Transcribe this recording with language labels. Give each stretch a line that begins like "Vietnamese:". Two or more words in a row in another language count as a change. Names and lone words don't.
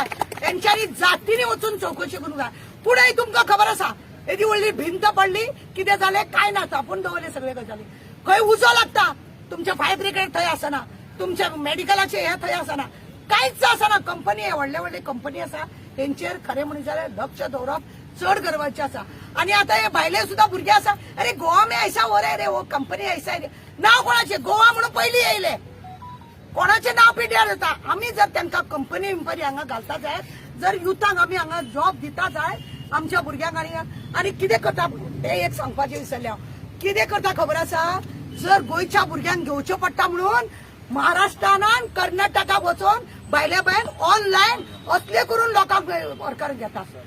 Konkani: तेंच्यांनी जातींनी वचून चौकशी करूंक जाय. पुणें तुमकां खबर आसा एदी व्हडली भिंत पडली, कितें जालें काय ना, तापून दवरले सगळे गजाली. खंय उजो लागता, तुमचे
English: fire brigade
Konkani: थंय आसना, तुमच्या मेडिकलाचे हे थंय आसना, कांयच आसना. कंपनी हे व्हडले कंपनी आसा, तेंचेर खरें म्हणून जाल्यार लक्ष दवरप चड गरजेचें आसा. आणि आता हे भायले सुद्धा भुरगे आसा, अरे
Hindi: गोवा में ऐसा हो रे वो कंपनी ऐसा है.
Konkani: नाव कोणाचे? गोवा म्हणून पयलीं येयले, कोणाचे नाव पिड्यार जाता. आमी जर तांकां कंपनी हांगा घालता जाय, जर युथांक आमी हांगा जॉब दिता जाय आमच्या भुरग्यांक. आनी कितें करता ते एक सांगपाचें विसरलें हांव. कितें करता खबर आसा, जर गोंयच्या भुरग्यांक घेवचें पडटा म्हणून महाराष्ट्रान कर्नाटकाक वचून भायल्या भायर ऑनलायन असले करून लोकांक वर्कर घेता.